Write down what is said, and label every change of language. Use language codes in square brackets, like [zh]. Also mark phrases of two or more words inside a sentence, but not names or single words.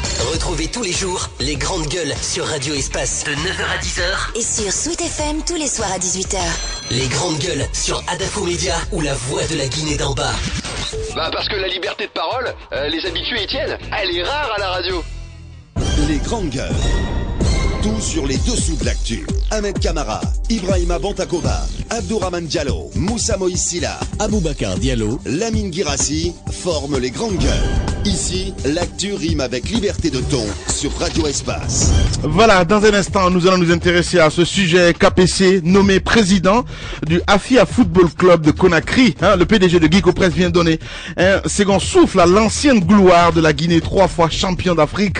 [fr] Retrouvez tous les jours les grandes gueules sur Radio Espace de 9h à 10h. Et sur Sweet FM tous les soirs à 18h. Les grandes gueules sur Adafo Média ou la voix de la Guinée d'en bas. Bah parce que la liberté de parole, les habitués y tiennent. Elle est rare à la radio. Les grandes gueules. Tout sur les dessous de l'actu. Ahmed Kamara, Ibrahima Bantakova, Abdourahmane Diallo, Moussa Moïsila, Aboubakar Diallo, Lamine Guirassi forment les grandes gueules. Ici, l'actu rime avec liberté de ton sur Radio Espace. Voilà, dans un instant, nous allons nous intéresser à ce sujet. KPC, nommé président du Afia Football Club de Conakry. Le PDG de Guico Press vient donner un second souffle à l'ancienne gloire de la Guinée, 3 fois champion d'Afrique.